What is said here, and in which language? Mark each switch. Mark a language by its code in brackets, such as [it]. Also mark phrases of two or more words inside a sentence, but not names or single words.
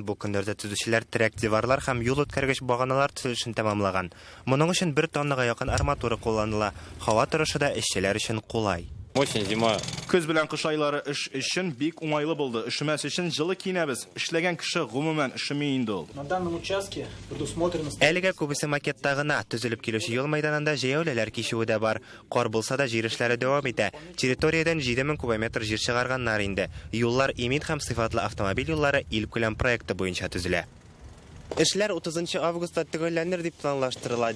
[tt] Бу көндәрдә төзүчеләр терәк диварлар һәм юл үткәргеч баганалар төзелешен тәмамлаган. Моның өчен 1 тоннага якын арматура кулланыла. Һава торышы да эшчеләр өчен кулай. [ru] Осень, зима. [tt] Көз белән кыш айлары эш өчен бик уңайлы булды. Эшемәс өчен җылы киенәбез. Эшләгән кеше гомумән эшеми инде ул. [ru] На данном участке предусмотрено. [tt] Әлегә күбесе макетта гына төзелеп килүче юл мәйданында җәяүләләр кичүе дә бар. Кар булса да җир эшләре дәвам итә. Территориядан 7000 кубометр җир чыгарганнар инде. Юллар имин һәм сыйфатлы автомобиль юллары илкүләм проекты буенча төзелә. Эшләр 30 августта төгәлләнер дип планлаштырыла.